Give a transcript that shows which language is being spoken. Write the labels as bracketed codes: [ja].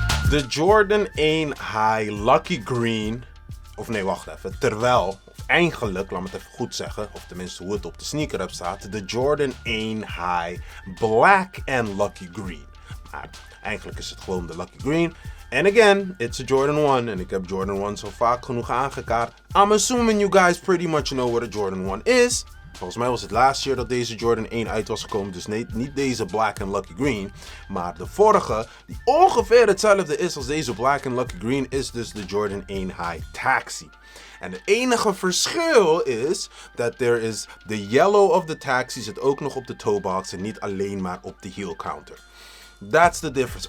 [nl] De Jordan 1 High Lucky Green, of nee wacht even, terwijl, of eigenlijk, laat me het even goed zeggen, of tenminste hoe het op de sneaker up staat, de Jordan 1 High Black and Lucky Green. Maar eigenlijk is het gewoon de Lucky Green. [en] And again, it's a Jordan 1 [nl] en ik heb Jordan 1 zo vaak genoeg aangekaart. [en] I'm assuming you guys pretty much know what a Jordan 1 is. [nl] Volgens mij was het laatste jaar dat deze Jordan 1 uit was gekomen. Dus nee, niet deze Black and Lucky Green. Maar de vorige, die ongeveer hetzelfde is als deze Black and Lucky Green, is dus de Jordan 1 High Taxi. En het enige verschil is dat [en] there is the yellow of the taxi [nl] zit ook nog op de toebox en niet alleen maar op de heel counter. [en] That's the difference.